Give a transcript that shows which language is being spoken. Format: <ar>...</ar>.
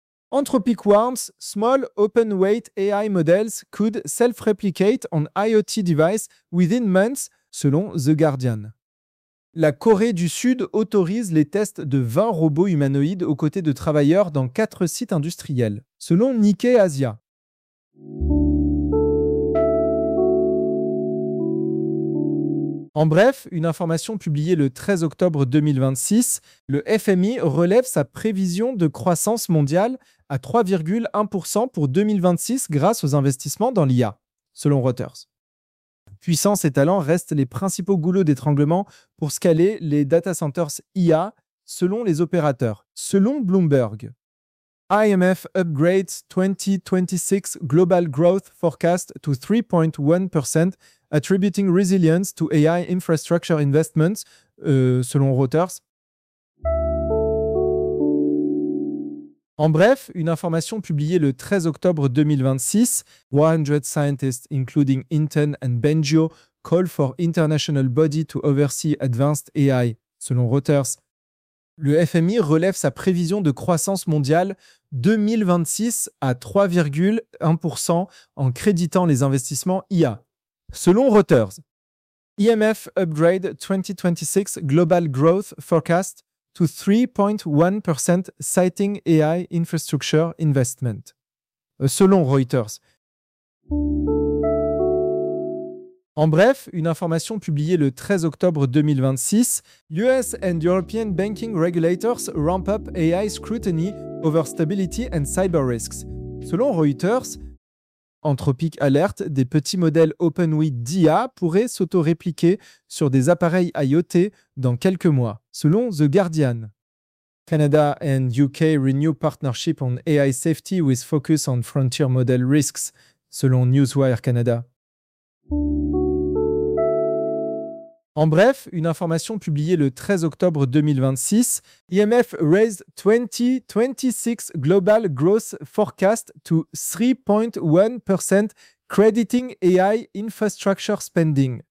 <en>Anthropic warns small open weight AI models could self-replicate on IoT devices within months,</en> <fr>selon</fr> <en>The Guardian.</en> <fr>La Corée du Sud autorise les tests de 20 robots humanoïdes aux côtés de travailleurs dans 4 sites industriels, selon Nikkei Asia. En bref, une information publiée le 13 octobre 2026, le FMI relève sa prévision de croissance mondiale à 3,1% pour 2026 grâce aux investissements dans l'IA, selon Reuters. Puissance et talent restent les principaux goulots d'étranglement pour scaler les data centers IA, selon les opérateurs, selon Bloomberg.</fr> <en>IMF upgrades 2026 global growth forecast to 3.1%, attributing resilience to AI infrastructure investments,</en> <fr>selon</fr> <en>Reuters.</en> <fr>En bref, une information publiée le 13 octobre 2026,</fr> <en>100 scientists, including Inten and Benjo, call for international body to oversee advanced AI,</en> <fr>selon</fr> <en>Reuters.</en> <fr>Le FMI relève sa prévision de croissance mondiale 2026 à 3,1% en créditant les investissements IA, selon Reuters.</fr> <en>IMF upgrade 2026 global growth forecast to 3.1% citing AI infrastructure investment,</en> <fr>selon</fr> <en>Reuters.</en> <fr>En bref, une information publiée le 13 octobre 2026,</fr> <en>US and European banking regulators ramp up AI scrutiny over stability and cyber risks.</en> <fr>Selon</fr> <en>Reuters,</en> <fr>Anthropic alerte, des petits modèles OpenAI d'IA pourraient s'auto-répliquer sur des appareils IoT dans quelques mois, selon The Guardian.</fr> <en>Canada and UK renew partnership on AI safety with focus on frontier model risks,</en> <fr>selon</fr> <en>Newswire Canada.</en> <fr>En bref, une information publiée le 13 octobre 2026,</fr> <en>IMF raised 2026 global growth forecast to 3.1% crediting AI infrastructure spending.</en>